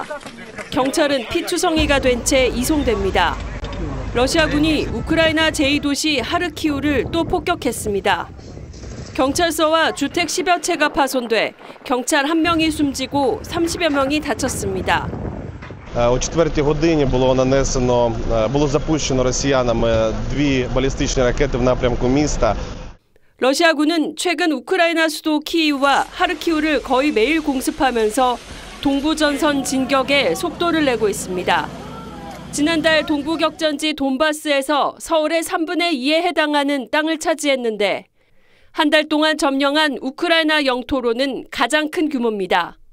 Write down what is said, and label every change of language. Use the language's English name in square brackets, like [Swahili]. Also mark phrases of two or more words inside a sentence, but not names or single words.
[Korean] 경찰은 피투성이가 된 채 이송됩니다. 러시아군이 우크라이나 제2도시 하르키우를 또 폭격했습니다. 경찰서와 주택 10여 채가 파손돼 경찰 1명이 숨지고 30여 명이 다쳤습니다. [Ukrainian] О 4-й годині було запущено росіянами 2 балістичні ракети в напрямку міста. [Korean] 러시아군은 최근 우크라이나 수도 키이우와 하르키우를 거의 매일 공습하면서 동부 전선 진격에 속도를 내고 있습니다. 지난달 동부 격전지 돈바스에서 서울의 3분의 2에 해당하는 땅을 차지했는데 한 달 동안 점령한 우크라이나 영토로는 가장 큰 규모입니다.